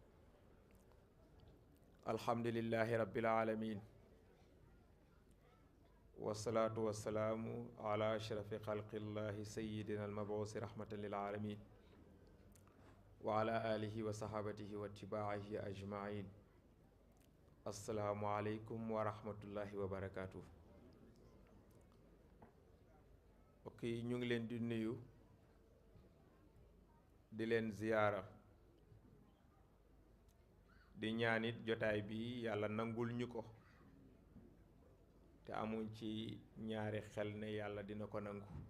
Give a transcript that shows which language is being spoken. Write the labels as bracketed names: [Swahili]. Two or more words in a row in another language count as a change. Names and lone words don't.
[Arabic] الحمد لله رب العالمين والصلاة والسلام على أشرف خلق الله سيدنا المبعوث رحمة للعالمين وعلى آله وصحابته واتباعه أجمعين السلام عليكم ورحمة الله وبركاته. [Wolof] ok ñu ngi leen di nuyu di leen ziyaara di ñaanit jotaay bi yàlla nangul ñu ko te amuñ ci ñaari xel ne yàlla dina ko nangu.